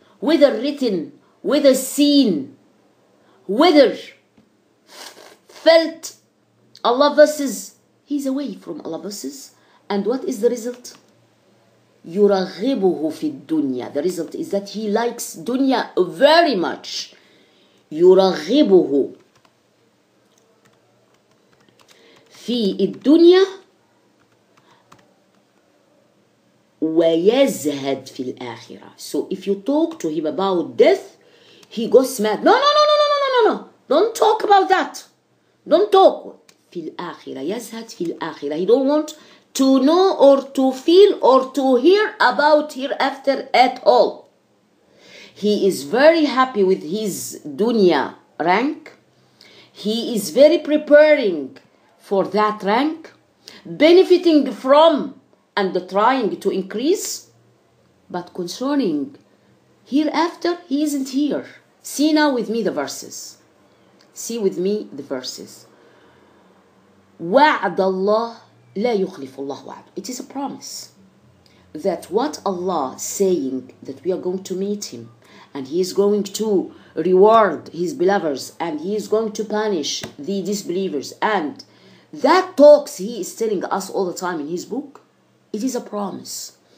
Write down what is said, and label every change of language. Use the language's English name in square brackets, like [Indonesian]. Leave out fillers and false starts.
[English] whether written, whether seen, whether felt Allah verses, he's away from Allah verses. And what is the result? [Arabic] يرغبه في الدنيا. [English] The result is that he likes dunya very much. [Arabic] يرغبه في الدنيا ويزهد في الآخرة. [English] So if you talk to him about death, he goes mad. No, no, no, no, no, no, no, no. Don't talk about that. Don't talk. [Arabic] في الآخرة. يزهد في الآخرة. [English] He don't want to know or to feel or to hear about hereafter at all. He is very happy with his dunya rank. He is very preparing for that rank, benefiting from and trying to increase. But concerning hereafter, he isn't here. See now with me the verses. See with me the verses. [Arabic] وعد الله لا يخلف الله وعده. [English] It is a promise that what Allah is saying, that we are going to meet him and he is going to reward his believers and he is going to punish the disbelievers, and that talks he is telling us all the time in his book, it is a promise.